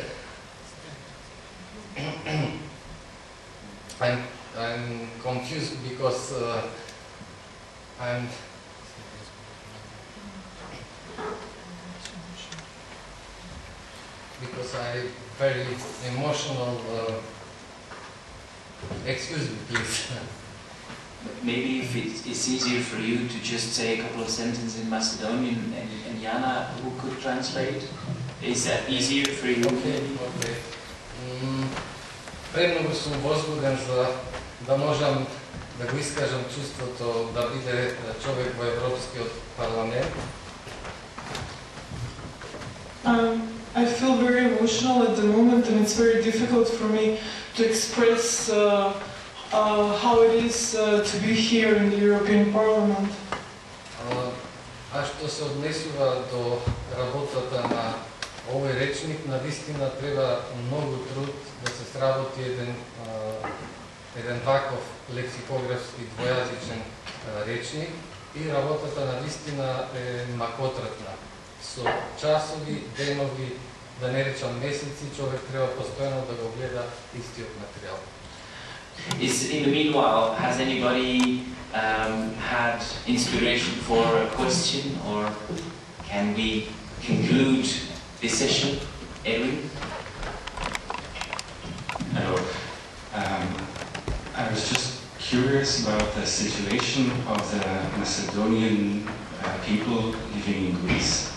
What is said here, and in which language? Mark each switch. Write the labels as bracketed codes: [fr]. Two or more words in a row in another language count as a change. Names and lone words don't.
[en] I'm confused because I'm very emotional. Excuse me, please. Maybe if it's easier for you to just say a couple of sentences in Macedonian and Jana who could translate. Is that easier for you? Okay. [mk] Премногу сум возбуден за да можам да го искажам чувството да биде човек во Европскиот парламент. [en] I feel very emotional at the moment, and it's very difficult for me to express how it is to be here in the European Parliament. [mk] А што се однесува до работата на овој речник, навистина треба многу труд да се сработи еден ваков лексикографски двојазичен речник и работата навистина е макотратна. Со часови, денови, да не речам месеци, човек треба постојано да го гледа истиот материјал. [en] In the meanwhile, has anybody had inspiration for a question, or can we conclude this session? Edwin? Hello. I was just curious about the situation of the Macedonian people living in Greece.